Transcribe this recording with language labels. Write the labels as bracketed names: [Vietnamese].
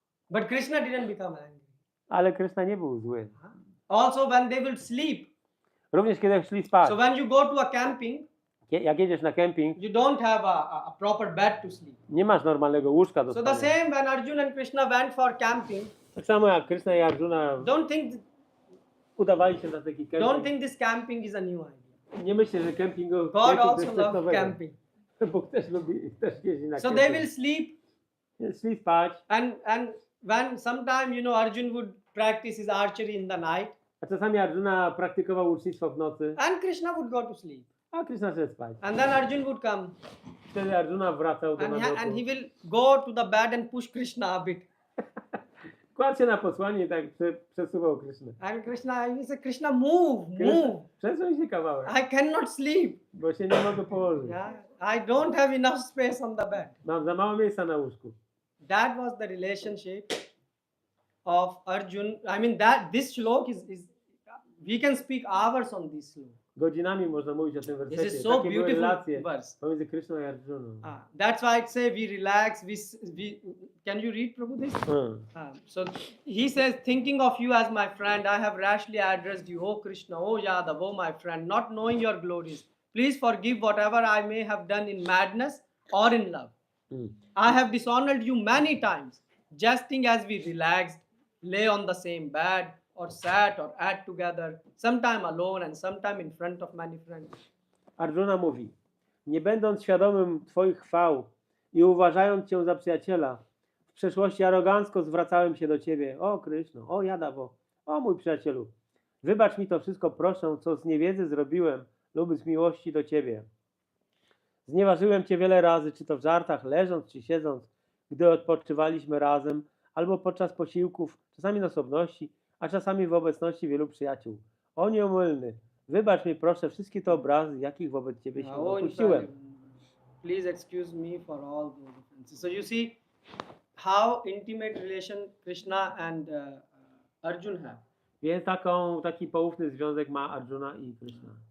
[English] But Krishna didn't become angry. [Polish] Ale Kryszna nie był zły. [English] Also, when they will sleep, [Polish] Również kiedy szli spać. [English] so when you go to a camping, [Polish] Jak jedziesz na kemping, [English] you don't have a proper bed to sleep. [Polish] nie masz normalnego łóżka do [English] So the [Polish] spania. [English] same when Arjuna and Krishna went for camping, [Polish] Tak samo jak Kryszna i Arjuna udawali się na taki [English] don't [Polish] kemping. [English] think this camping is a new idea. [Polish] Nie myślę, że camping [English] God [Polish] to jest [English] also [Polish] coś [English] loves [Polish] nowego. [English] camping. [Polish] Bóg też jeździ na [English] So [Polish] kemping. [English] they will sleep, [Polish] Szli spać, [English] and when sometime Arjun would practice his archery in the night, [Polish] a czasami Arjuna praktykował ucznictwo w nocy, [English] and Krishna would go to sleep, [Polish] a Kryszna szedł spać. [English] and then Arjun would come, [Polish] Wtedy Arjuna wracał do [English] and [Polish] namiotu. [English] he will go to the bed and push Krishna a bit, [Polish] Kładł się na posłanie i tak przesuwał Krysznę. [English] and he said, Krishna, move. [Polish] Przesuń się kawałek, [English] I cannot sleep. [Polish] bo się nie mogę położyć. [English] Yeah, I don't have enough space on the bed. [Polish] Mam za mało miejsca na łóżku. [English] That was the relationship of Arjun. I mean, that this shlok is we can speak hours on this shlok. [Polish] Godzinami można mówić o tym [English] This [Polish] wersecie. [English] is so [Polish] Takie były [English] beautiful [Polish] relacje [English] verse. [Polish] pomiędzy Kryszną i Arjuną. [English] That's why it say we relax. We can you read Prabhu this? So he says, thinking of you as my friend, I have rashly addressed you, O Krishna, O Yadav, O my friend, not knowing your glories. Please forgive whatever I may have done in madness or in love. I have dishonored you many times, jesting as we relaxed, lay on the same bed, or sat or ate together, sometime alone and sometime in front of many friends. [Polish] Arjuna mówi, nie będąc świadomym Twoich chwał i uważając Cię za przyjaciela, w przeszłości arogancko zwracałem się do Ciebie. O Kryszno, o Jadawo, o mój przyjacielu. Wybacz mi to wszystko, proszę, co z niewiedzy zrobiłem lub z miłości do Ciebie. Znieważyłem Cię wiele razy, czy to w żartach, leżąc czy siedząc, gdy odpoczywaliśmy razem, albo podczas posiłków, czasami na osobności, a czasami w obecności wielu przyjaciół. O nieomylny, wybacz mi proszę wszystkie te obrazy, jakich wobec Ciebie się opuściłem. [English] Please excuse me for all those offenses. So you see how intimate relation Krishna and Arjun have. [Polish] Więc taki poufny związek ma Arjuna i Krishna.